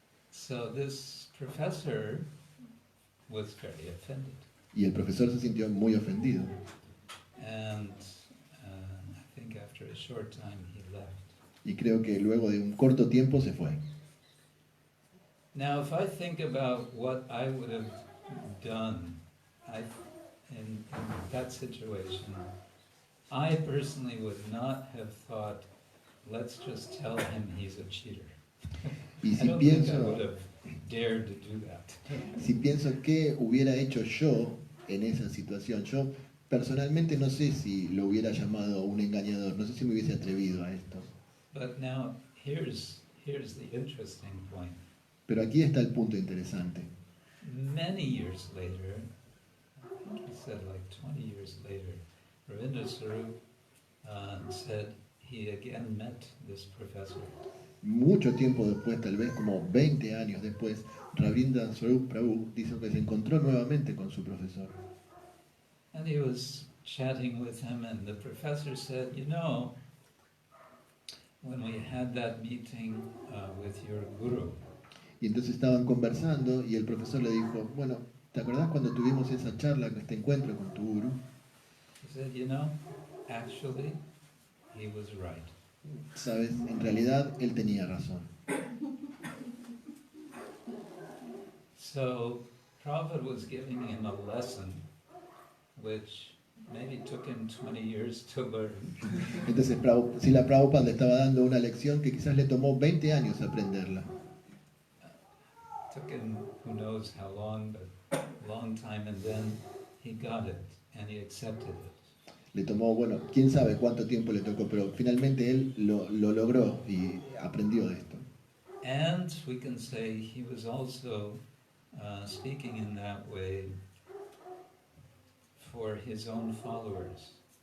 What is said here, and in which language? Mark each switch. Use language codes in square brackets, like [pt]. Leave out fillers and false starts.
[en] So this professor was very offended. [es] Y el profesor se sintió muy ofendido. [en] And I think after a short time he left. [es] Y creo que luego de un corto tiempo se fue. [en] Now if I think about what I would have done in that situation, I personally would not have thought, let's just tell him he's a cheater. [es] Y [en] I [es] si [en] don't think I [es] pienso, [en] would have dared to do that. [es] si pienso qué hubiera hecho yo en esa situación, yo personalmente no sé si lo hubiera llamado un engañador, no sé si me hubiese atrevido a esto. [en] But now here's the interesting point. [es] Pero aquí está el punto interesante. [en] Many years later, I think he said like 20 years later, Ravindra Sarup said he again met this professor. [es] Mucho tiempo después, tal vez como 20 años después, Ravindra Swarup Prabhu dice que se encontró nuevamente con su profesor. [en] And he was chatting with him, and the professor said, you know, when we had that meeting with your guru, [es] Y entonces estaban conversando y el profesor le dijo, bueno, ¿te acordás cuando tuvimos esa charla, este encuentro con tu guru? [en] he said, you know, actually, he was right. [es] Sabes, en realidad él tenía razón. [en] So Prabhupada was giving him a lesson which maybe took him 20 years to learn. [es] Entonces Srila Prabhupada le estaba dando una lección que quizás le tomó 20 años aprenderla. [en] Took him who knows how long, but a long time, and then he got it and he accepted it. [es] Le tomó, bueno, quién sabe cuánto tiempo le tocó, pero finalmente él lo logró y aprendió de esto. [en] And we can say he was also speaking in that way for his own followers.